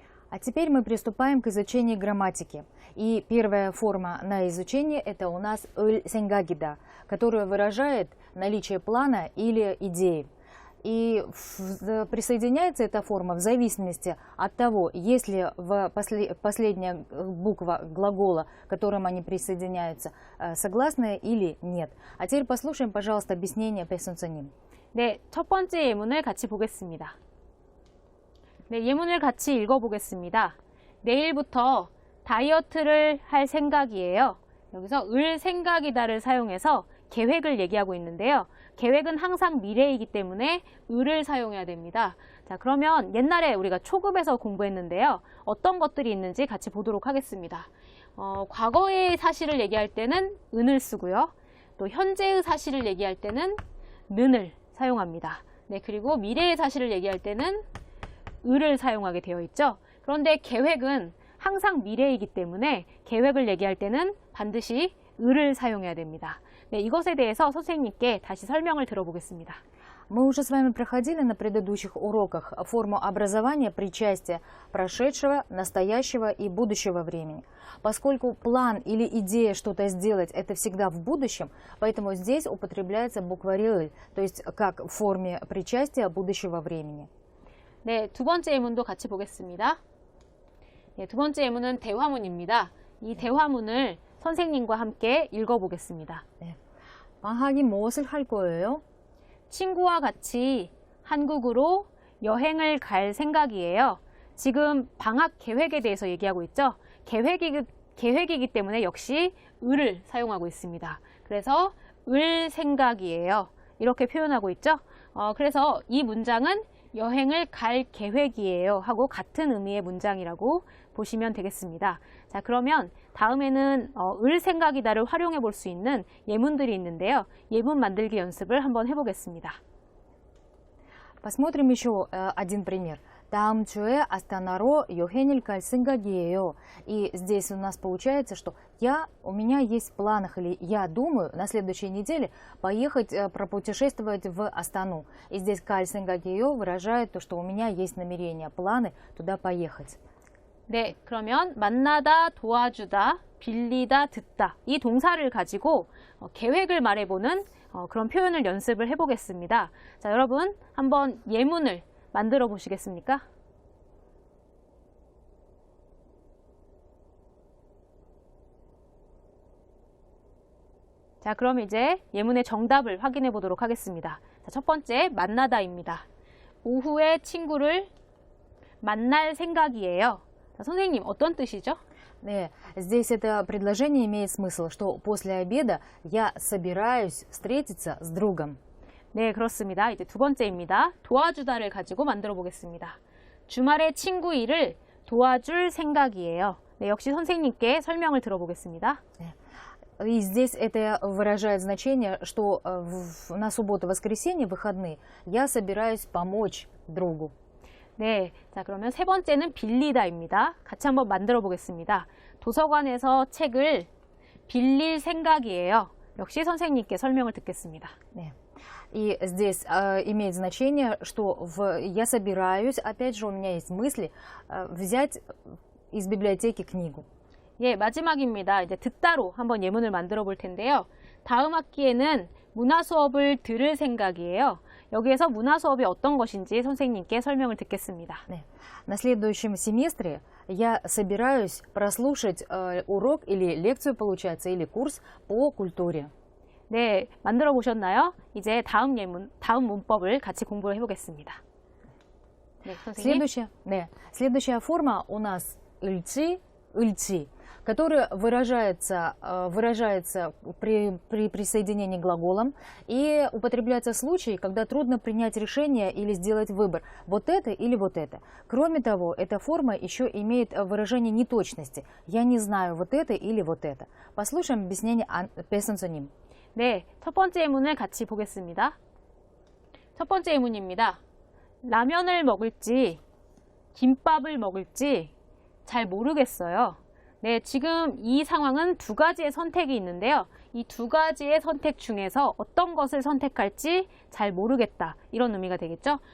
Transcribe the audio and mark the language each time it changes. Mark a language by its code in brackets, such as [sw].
[ru] А теперь мы приступаем к изучению грамматики. И первая форма на изучение это у нас өл сенгагида, которая выражает наличие плана или идеи. И присоединяется эта форма в зависимости от того, если последняя буква глагола, к которым они присоединяются, согласная или нет. А теперь послушаем, пожалуйста, объяснение пэсэнцэним. [ko] 네, 첫 번째 예문을 같이 보겠습니다. 네, 예문을 같이 읽어보겠습니다. 내일부터 다이어트를 할 생각이에요. 여기서 을 생각이다를 사용해서 계획을 얘기하고 있는데요. 계획은 항상 미래이기 때문에 을을 사용해야 됩니다. 자, 그러면 옛날에 우리가 초급에서 공부했는데요. 어떤 것들이 있는지 같이 보도록 하겠습니다. 과거의 사실을 얘기할 때는 은을 쓰고요. 또 현재의 사실을 얘기할 때는 는을 사용합니다. 네, 그리고 미래의 사실을 얘기할 때는 을을 사용하게 되어 있죠. 그런데 계획은 항상 미래이기 때문에 계획을 얘기할 때는 반드시 을을 사용해야 됩니다. 네, 이것에 대해서 선생님께 다시 설명을 들어보겠습니다. [ru] Мы уже с вами проходили на предыдущих уроках форму образования причастия прошедшего, настоящего и будущего времени. Поскольку план или идея что-то сделать это всегда в будущем, поэтому здесь употребляется буква «를», то есть как в форме причастия будущего времени. [ko] 네, 두 번째 예문도 같이 보겠습니다. 네, 두 번째 예문은 대화문입니다. 이 대화문을 선생님과 함께 읽어보겠습니다. 네. 방학이 무엇을 할 거예요? 친구와 같이 한국으로 여행을 갈 생각이에요. 지금 방학 계획에 대해서 얘기하고 있죠. 계획이기 때문에 역시 을을 사용하고 있습니다. 그래서 을 생각이에요. 이렇게 표현하고 있죠. 그래서 이 문장은 여행을 갈 계획이에요 하고 같은 의미의 문장이라고 보시면 되겠습니다. 자, 그러면 다음에는 을 생각이다를 활용해 볼 수 있는 예문들이 있는데요. 예문 만들기 연습을 한번 해보겠습니다. [ru] Посмотрим еще один пример. [ko] 다음 주에 아스타나로 여행을 갈 생각이에요. [ru] И здесь у нас получается, что у меня есть в планах, или я думаю на следующей неделе поехать, пропутешествовать в Астану. И здесь 갈 생각이에요 выражает то, что у меня есть намерения, планы туда поехать. [ko] 네, 그러면 만나다, 도와주다, 빌리다, 듣다 이 동사를 가지고 계획을 말해보는 그런 표현을 연습을 해보겠습니다. 자, 여러분 한번 예문을 만들어 보시겠습니까? 자, 그럼 이제 예문의 정답을 확인해 보도록 하겠습니다. 자, 첫 번째 만나다입니다. 오후에 친구를 만날 생각이에요. 자, 선생님 어떤 뜻이죠? [ru] 네, здесь это предложение имеет смысл, что после обеда я собираюсь встретиться с другом. [ko] 네, 그렇습니다. 이제 두 번째입니다. 도와주다를 가지고 만들어 보겠습니다. 주말에 친구 일을 도와줄 생각이에요. 네, 역시 선생님께 설명을 들어보겠습니다. 네. [ru] И здесь это выражает значение, что на субботу-воскресенье, выходные, я собираюсь помочь другу. [ko] 네, 자 그러면 세 번째는 빌리다입니다. 같이 한번 만들어 보겠습니다. 도서관에서 책을 빌릴 생각이에요. 역시 선생님께 설명을 듣겠습니다. 네. [ru] И здесь имеет значение, что я собираюсь, опять же, у меня есть мысли, взять из библиотеки книгу. [ko] 예, 마지막입니다. 이제 듣다로 한번 예문을 만들어 볼 텐데요. 다음 학기에는 문화 수업을 들을 생각이에요. 여기에서 문화 수업이 어떤 것인지 선생님께 설명을 듣겠습니다. 네. [ru] На следующем семестре я собираюсь прослушать урок или лекцию, получается, или курс по культуре. [ko] 네, 만들어 보셨나요? 이제 다음 문법을 같이 공부를 해보겠습니다. 네, 선생님. [ru] Следующая форма у нас ыльцы, которая выражается при присоединении к глаголам и употребляется в случае, когда трудно принять решение или сделать выбор, вот это или вот это. Кроме того, эта форма еще имеет выражение неточности. Я не знаю, вот это или вот это. Послушаем объяснение песенсоним. [ko] 네, 첫 번째 예문을 같이 보겠습니다. 첫 번째 예문입니다. 라면을 먹을지 김밥을 먹을지 잘 모르겠어요. 네, 지금 이 상황은 두 가지의 선택이 있는데요. 이 두 가지의 선택 중에서 어떤 것을 선택할지 잘 모르겠다. 이런 의미가 되겠죠.